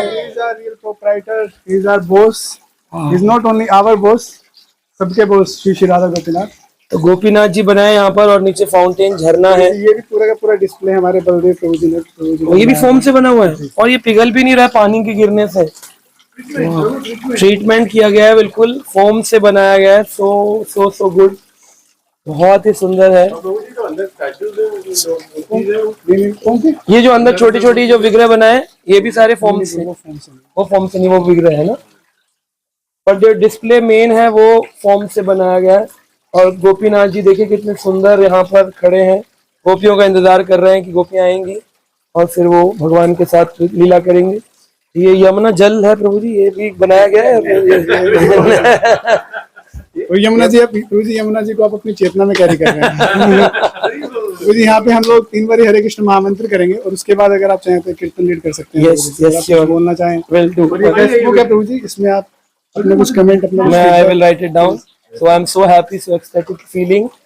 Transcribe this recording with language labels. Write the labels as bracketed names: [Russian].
[English] He is our real proprietor. He is our boss. He is not only our boss, [Hindi] सबके [English] boss Shri Radha Gopinath. [Hindi] तो गोपीनाथ जी बनाए यहाँ पर, और नीचे फाउंटेन झरना है। ये भी पूरा का पूरा डिस्प्ले हमारे बलदेव प्रभु जी ने और ये भी फोम से बना हुआ है, और ये पिघल भी नहीं रहा है पानी के गिरने से। ट्रीटमेंट किया गया है, बिल्कुल फोम से बनाया गया है। [English] so good, [Hindi] बहुत ही सुंदर है। कौन सी? ये जो अंदर छोटी छोटी जो विग्रह बनाए ये भी सारे फॉर्म से, वो फॉर्म से नहीं, वो विग्रह है ना, पर जो डिस्प्ले मेन है वो फॉर्म से बनाया गया है। और गोपीनाथ जी देखिए कितने सुंदर यहाँ पर खड़े हैं, गोपियों का इंतजार कर रहे हैं कि गोपियां आएंगी और फिर वो भगवान के साथ लीला करेंगे। ये यमुना जल है प्रभु जी, ये भी बनाया गया है। और यमुना जी, प्रभु जी यमुना जी को आप अपनी चेतना में कैरी कर रहे हैं। प्रभु जी यहाँ पे हम लोग 3 बार हरे कृष्ण महामंत्र करेंगे और उसके बाद अगर आप चाहें तो कीर्तन लीड कर सकते हैं। [English] Yes, yes, [Hindi] आप कुछ बोलना चाहें [English] Will do. [Hindi] और ये फेसबुक है प्रभु जी, इसमें आप अपने कुछ कमेंट अपना मैं [English] I will write it down. So I am so happy, so ecstatic feeling.